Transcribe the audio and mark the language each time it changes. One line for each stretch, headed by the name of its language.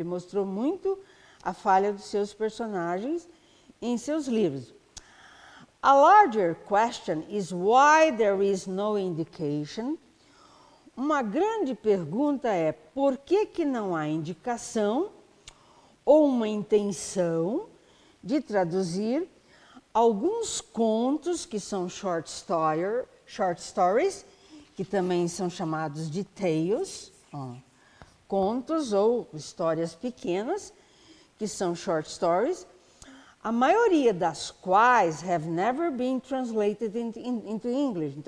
Portuguese: Ele mostrou muito a falha dos seus personagens em seus livros.
English: A larger question is why there is no indication.
Portuguese: Uma grande pergunta é por que não há indicação ou uma intenção de traduzir alguns contos que são short stories, que também são chamados de tales, contos ou histórias pequenas, que são short stories, a maioria das quais
English: have never been translated into English.